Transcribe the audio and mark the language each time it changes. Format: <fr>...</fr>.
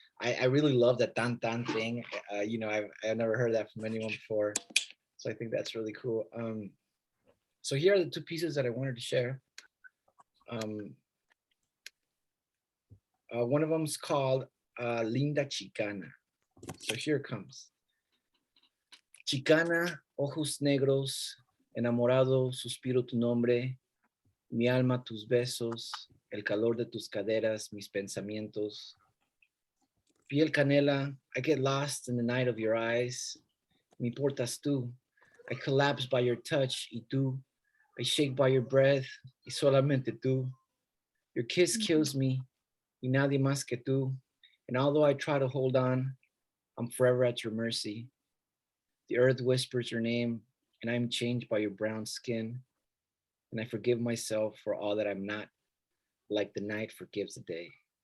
<en>I really love that tan tan thing. You know, I've never heard that from anyone before. So I think that's really cool. So here are the two pieces that I wanted to share. One of them is called Linda Chicana. So here it comes.</en> <es>Chicana, ojos negros, enamorado, suspiro tu nombre, mi alma tus besos, el calor de tus caderas, mis pensamientos. Piel canela,</es> <en>I get lost in the night of your eyes.</en> <es>Me portas tú,</es> <en>I collapse by your touch,</en> <es>y tú.</es> <en>I shake by your breath,</en> <es>y solamente tú.</es> <en>Your kiss kills me,</en> <es>y nadie más que tú.</es> <en>And although I try to hold on, I'm forever at your mercy. The earth whispers your name, and I'm changed by your brown skin. And I forgive myself for all that I'm not, like the night forgives the day.</en>